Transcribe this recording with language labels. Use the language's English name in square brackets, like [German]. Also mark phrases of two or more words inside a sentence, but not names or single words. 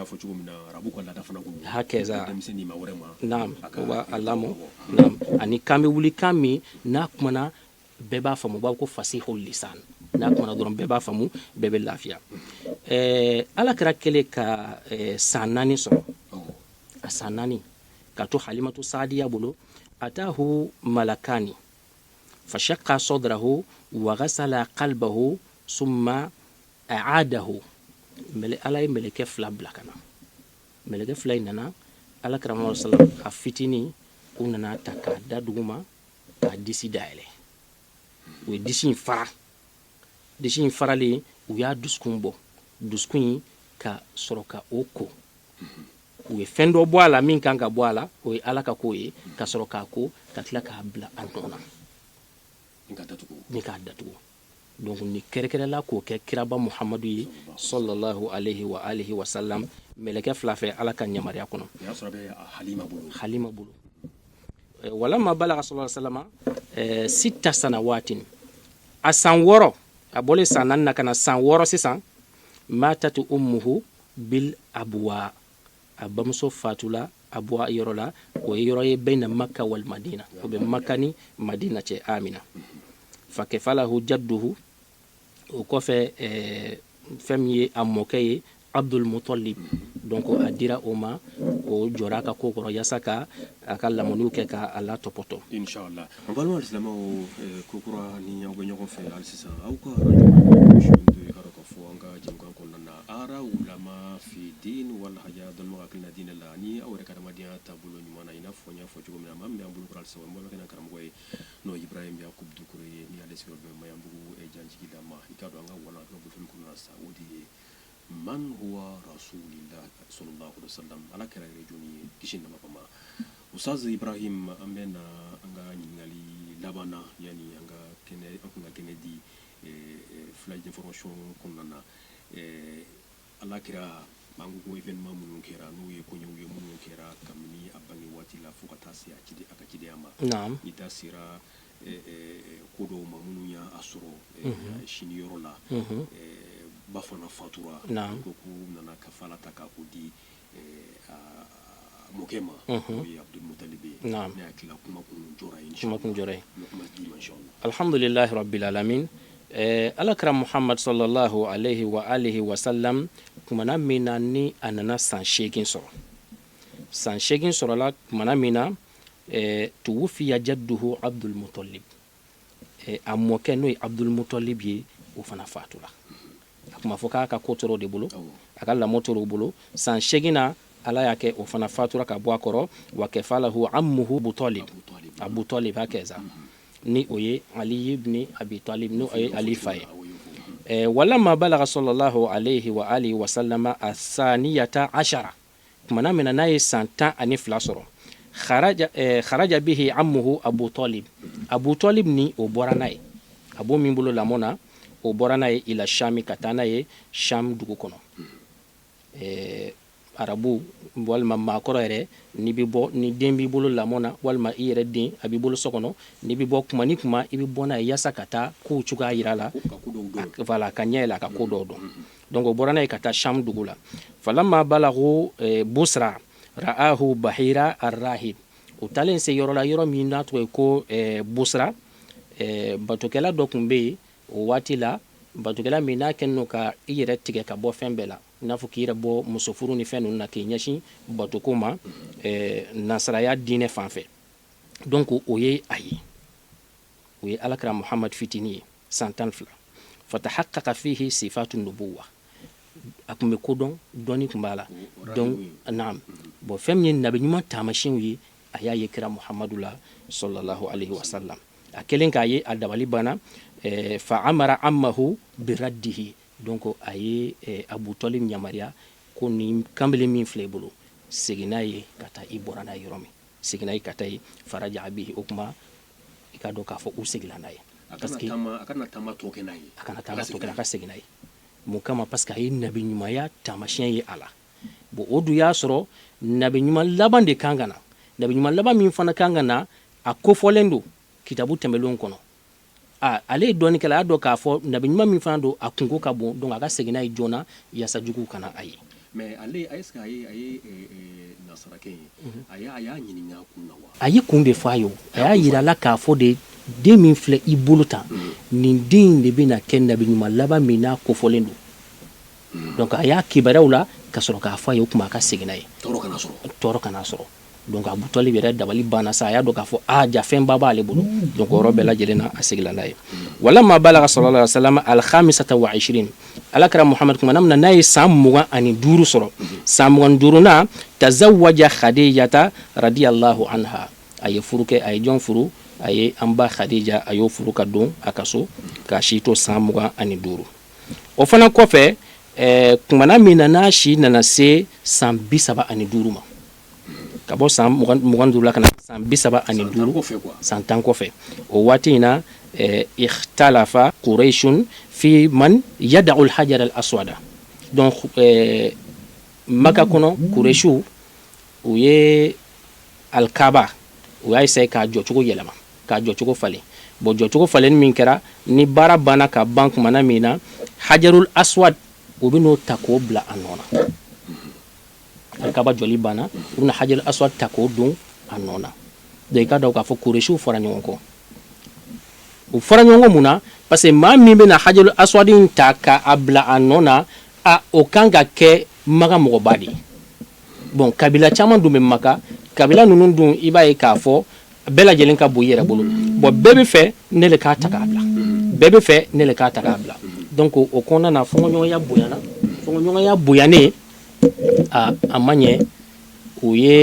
[Bambara] hakɛza naam o b'a lamɔ naam ani kan bɛ wuli kan min n'a kumana bɛɛ b'a faamu u b'a fɔ ko [Arabic] فصيح اللسان [Bambara] n'a kumana dɔrɔn bɛɛ b'a faamu bɛɛ bɛ lafiya ala kɛra kɛlen ka san 4 sɔrɔ a san 4 ka to halimatu saadiya bolo [Arabic] أتاه ملكان فشق صدره وغسل قلبه ثم أعاده [Bambara] ala ye meleke fila bila ka na meleke fila in nana alakira Muhammadu sallam a fitini u nana ta k'a da duguma k'a disi dayɛlɛ u ye disi in faralen u y'a dusukun bɔ dusukun in ka sɔrɔ ka o ko u ye fɛn dɔ bɔ a la min kan ka bɔ a la o ye ala ka ko ye ka sɔrɔ k'a ko ka tila k'a bila a nɔ na ni k'a datugu donc ni kɛrɛkɛrɛla k'o kɛ kiraba muhamadu ye [Arabic] صلى الله عليه وآله وسلم [Bambara] mɛlɛkɛ fila fɛ ala ka yamaruya kɔnɔ halima bolo [Arabic] ولما بلغ صلى الله عليه وسلم ست سنوات [Bambara] a san 6 a bɔlen san 4 na ka na san 6 sisan [Arabic] ماتت أمه بالأبواء [Bambara] a bamuso fatula abwa yɔrɔ la o ye yɔrɔ ye bɛna [Arabic] مكة والمدينة [Bambara] o bɛ makka ni madina cɛ amina [Arabic] فكفله جده [Bambara] o kɔfɛ fɛn min ye a mɔkɛ ye abdul mutalib donc a dira o ma o jɔra ka ko kɔrɔ yasa ka a ka lamɔniw kɛ ka a la tɔpɔtɔ inshallah an balima alisilamɛw kokura ni aw bɛ ɲɔgɔn fɛ hali sisan aw ka radio ka ka fɔ an ka jɛmukan kɔnɔna na ara [Arabic] علماء في الدين والحياة [Bambara] dɔnnibaga hakilina diinɛ la ni aw yɛrɛ ka adamadenya taabolo ɲuman na i n'a fɔ n y'a fɔ cogo min na maa min bɛ an bolo kɔrɔ halisa o ye n balimakɛ n'a karamɔgɔ ye n'o ye ibrahim yakub dukure ye ni ale sigiyɔrɔ bɛ mayanbugu janjigi la ma i k'a dɔn an ka walan ka bolofɛn kɔnɔna sa o de ye [Arabic] من هو رسول الله صلى الله عليه وسلم [Bambara] ala kɛra yɛrɛ jɔnni ye kisi nama kama ustaz ibrahim an bɛ na an ka ɲininkali laban na yani an kun ka kɛnɛ di [French] flash information [Bambara] kɔnɔna na ala kɛra an ko événement minnu kɛra n'o ye koɲɛw ye minnu kɛra kabini a bange waati la fo ka taa se a ka cidenya ma i da sera ko dɔw ma minnu y'a sɔrɔ siniyɔrɔ la ba fana fatura ko k'u nana kafala ta k'a ko di mɔkɛ ma n'o ye abdul mutalib ye ne hakili la kuma kun jɔra ye [Arabic] الحمد لله رب العالمين [Bambara] alakira muhammad [Arabic] صلى الله عليه وآله وسلم [Bambara] kumana min na ni a nana san 8 sɔrɔ san 8 sɔrɔla kumana min na [Arabic] توفي جده [Bambara] abdul mutalib a mɔkɛ n'o ye abdul mutalib ye o fana fatula a kuma fɔ k'a ka ko tɔrɔ de bolo a ka lamɔ tɔrɔ bolo san 8 na ala y'a kɛ o fana fatura ka bɔ a kɔrɔ [Arabic] وكفله عمه أبو طالب [Bambara] a kɛ sa ni o ye ali ibn abi talib n'o ye ali fa ye [Arabic] ولما بلغ صلى الله عليه وآله وسلم اثنتي عشرة [Bambara] kumana mina n'a ye san 12 sɔrɔ [Arabic] خرج به عمه أبو طالب [Bambara] ni o bɔra n'a ye abu min bolo lamɔ na o bɔra n'a ye [Arabic] إلى الشام [Bambara] ka taa n'a ye sham dugu kɔnɔ arabu walima maakɔrɔ yɛrɛ ni den b'i bolo lamɔ na walima i yɛrɛ den a b'i bolo so kɔnɔ ni bɛ bɔ kuma ni kuma i bɛ bɔ n'a ye yasa ka taa kow cogoya yira la voilà ka ɲɛ yɛlɛ a ka ko dɔw dɔn donc o bɔra n'a ye ka taa sham dugu la [Arabic] فلما بلغ بصرى رآه بحيرا الراهب [Bambara] o talen se yɔrɔ la yɔrɔ min n'a tɔgɔ ye ko busra batokɛla dɔ tun bɛ yen o waati la batokɛla min n'a kɛlen don ka i yɛrɛ tigɛ ka bɔ fɛn bɛɛ la i n'a fɔ k'i yɛrɛ bɔ muso furu ni fɛn ninnu na k'i ɲɛsin batoko ma nasaraya diinɛ fan fɛ donc o ye a ye o ye alakira muhammad fitini ye san 12 [Arabic] فتحقق فيه صفات النبوة [Bambara] a tun bɛ kodɔn dɔnni tun b'a la donc naam bon fɛn min ye nabi ɲuman taamasiyɛnw ye a y'a ye kira muhammadu la [Arabic] صلى الله عليه وسلم [Bambara] a kelen k'a ye a dabali banna [Arabic] فأمر عمه [Bambara] biraddihi donc a ye abu talib yamaruya ko ni kanbele min filɛ i bolo segin n'a ye ka taa i bɔra n'a ye yɔrɔ min segin n'a ye ka taa ye [Arabic] فرجع به [Bambara] o kuma i ka dɔn k'a fɔ u segila n'a ye [French] parce que [Bambara] a kana taama tɔ kɛ n'a ye a ka segin n'a ye mun kama [French] parce que [Bambara] a ye nabi ɲumanya taamasiyɛn ye a la bon o dun y'a sɔrɔ nabi ɲuman laban de kan ka na nabi ɲuman laban min fana kan ka na a kofɔlen don kitabu tɛmɛlenw kɔnɔ ale ye dɔɔni kɛla a y'a dɔn k'a fɔ nabi ɲuman min fana don a kunko ka bon donc a ka segin n'a ye joona yaasa juguw kana a ye mais ale [French] est ce que [Bambara] a ye nasarakɛ ye a y'a ɲininka kun na wa a ye kun de fɔ a ye a y'a yira la k'a fɔ de den min filɛ i bolo tan nin den de bɛna kɛ nabi ɲuman laban min n'a kofɔlen don donc a y'a kibaruyaw la ka sɔrɔ k'a fɔ a ye o kuma a ka segin n'a ye tɔɔrɔ kana sɔrɔ donc Abu Talib yɛrɛ dabali banna sa a y'a dɔn k'a fɔ jafɛnba b'ale bolo donc o yɔrɔ bɛɛ lajɛlen na a segila n'a ye [Arabic] ولما بلغ صلى الله عليه وسلم الخامسة و [Bambara] 20 alakira Muhammad kuma namna n'a ye san 25 sɔrɔ san 25nan [Arabic] تزوج خديجة رضي الله عنها [Bambara] a ye furu kɛ a ye jɔn furu a ye an ba Khadija a y'o furu ka don a ka so k'a si to san 25 o fana kɔfɛ kumana min na n'a si nana se san 35 ma ka bɔ san 25 la ka na san 35 san 10 kɔfɛ o waati in na [Arabic] اختلف قريش في من يضع الحجر الأسود [Bambara] donc Maka kɔnɔ Qurayshu u ye al-Kaaba u y'a essayer k'a jɔcogo yɛlɛma k'a jɔcogo falen bon jɔcogo falen min kɛra ni baara banna ka ban kumana min na [Arabic] الحجر الأسود [Bambara] u bɛ n'o ta k'o bila a nɔ na al-Kaaba jɔli banna u bɛna [Arabic] الحجر الأسود [Bambara] ta k'o don a nɔ na donc i ka dɔn k'a fɔ Qurayshiw fɔra ɲɔgɔn kɔ u fɔra ɲɔgɔn kɔ mun na [French] parce que [Bambara] maa min bɛna [Arabic] الحجر الأسود [Bambara] in ta k'a bila a nɔ na o kan ka kɛ Maka mɔgɔba de ye bon kabila caman dun bɛ Maka kabila ninnu dun i b'a ye k'a fɔ bɛɛ lajɛlen ka bon i yɛrɛ bolo bon bɛɛ bɛ fɛ ne le k'a ta k'a bila bɛɛ bɛ fɛ ne le k'a ta k'a bila donc o kɔnɔna na fɔɲɔgɔnya bonyana fɔɲɔgɔnya bonyanen a ma ɲɛ o ye